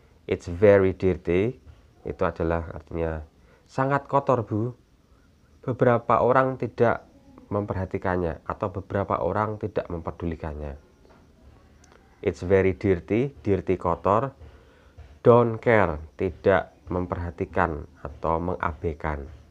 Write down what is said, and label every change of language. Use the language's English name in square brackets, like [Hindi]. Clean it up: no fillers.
[English] It's very dirty, [Indonesian] itu adalah artinya sangat kotor, Bu. Beberapa orang tidak memperhatikannya atau beberapa orang tidak mempedulikannya. [English] It's very dirty, dirty [Indonesian] kotor. [English] Don't care, [Indonesian] tidak memperhatikan atau mengabaikan.